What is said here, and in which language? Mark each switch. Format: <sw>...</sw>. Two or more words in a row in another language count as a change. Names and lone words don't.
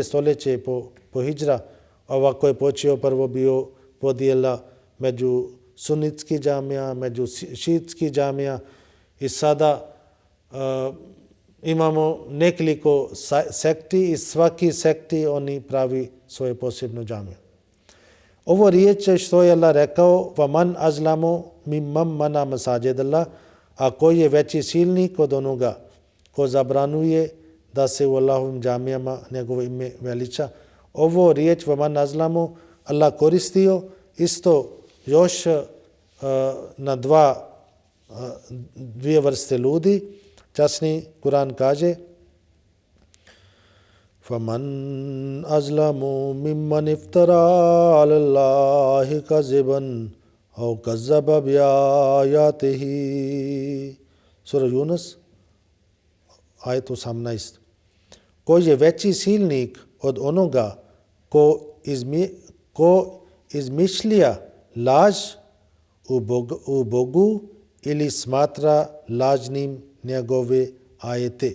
<bs>stoljeće po hidžra, ovako je počeo prvo bio podjela među sunitski džamija, među šiitski džamija i sada imamo nekoliko sekti i svaki sekti oni pravi svoje posebnu džamiju. Ovo riječ je što je Allah rekao</bs> <ar>وَمَنْ أَزْلَمُ مِمَّنْ مَنَعَ مَسَاجِدَ اللَّهِ,</ar> <bs>a koji je veći silnik od onoga ko zabranuje da se u Allahovim džamijama njegovo ime veliča. Ovo riječ</bs> <ar>وَمَنْ أَزْلَمُ</ar> <bs>Allah koristio isto još na dvije vrste ljudi. Časni Kur'an kaže</bs> <ar>فَمَنْ أَزْلَمُ مِمَّنِ افْتَرَى عَلَى اللَّهِ كَذِبًا أَوْ كَذَّبَ بِآيَاتِهِ.</ar> <bs>Sura Yunus, ajet 18. Koji je veći silnik od onoga ko izmišlja laž u Bogu ili smatra lažnim njegove ajete.</bs>